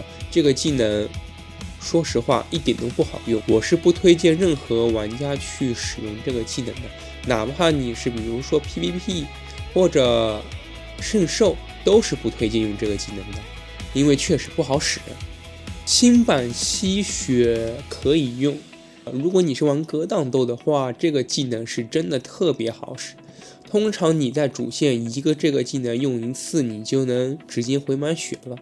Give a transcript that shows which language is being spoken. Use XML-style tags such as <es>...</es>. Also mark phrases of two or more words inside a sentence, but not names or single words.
<zh>這個技能說實話一點都不好用，我是不推薦任何玩家去使用這個技能的。哪怕你是比如說 PVP 或者聖獸，都是不推薦用這個技能的，因為確實不好使。新版吸血可以用，如果你是玩格擋斗的話，這個技能是真的特別好使。通常你在主線一个这个技能用一次，你就能直接回满血了。</zh>